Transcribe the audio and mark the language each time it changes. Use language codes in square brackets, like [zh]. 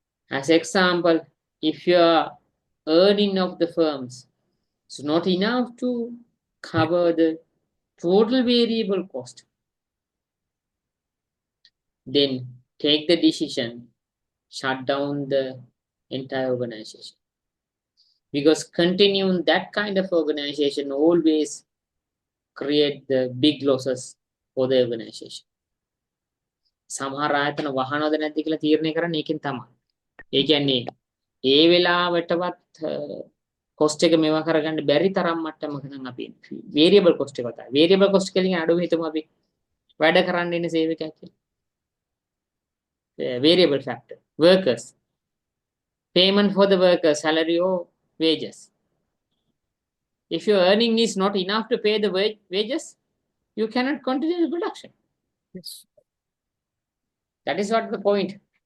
[en] As example, if your earning of the firms is not enough to cover the total variable cost, then take the decision, shut down the entire organization. Because continuing that kind of organization always create the big losses for the organization. [si] සමහර ආයතන වහනවද නැද්ද කියලා තීරණය කරන්නේ ඒකෙන් තමයි. ඒ කියන්නේ ඒ වෙලාවටවත් cost එක මේවා කරගන්න බැරි තරම් මට්ටමක නම් අපි වේරියබල් කොස්ට් එක වතයි. වේරියබල් කොස්ට් එකකින් අඩුව හිතමු අපි වැඩ කරන්න ඉන්න සේවකයෙක් කියලා. [en] Variable factor, workers, payment for the workers, salary or wages. If your earning is not enough to pay the wages, you cannot continue the production. Yes. That is what the point.